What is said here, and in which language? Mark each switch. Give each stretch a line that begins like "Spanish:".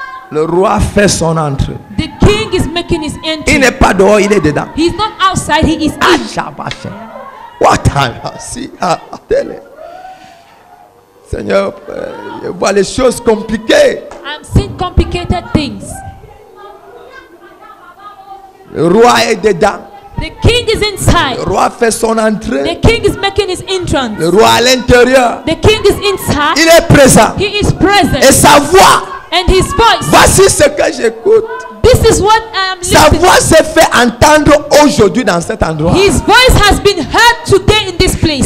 French: Le roi fait son entrée.
English: The king is making his
French: Il
English: entry.
French: n'est pas dehors, il est dedans.
English: He's not outside, he is
French: Ah,
English: in. Shabaché. What time? Si, télé.
French: Seigneur, je vois les choses compliquées.
English: I'm seeing complicated things.
French: Le roi est dedans.
English: The king is
French: Le
English: inside.
French: roi fait son entrée.
English: The king is making his entrance.
French: Le roi à l'intérieur.
English: The king is inside.
French: Il est présent.
English: He is present.
French: Et sa voix,
English: And his voice.
French: voici ce que j'écoute.
English: This is what I am
French: Sa
English: listening.
French: voix s'est fait entendre aujourd'hui dans cet endroit.
English: His voice has been heard today in this place.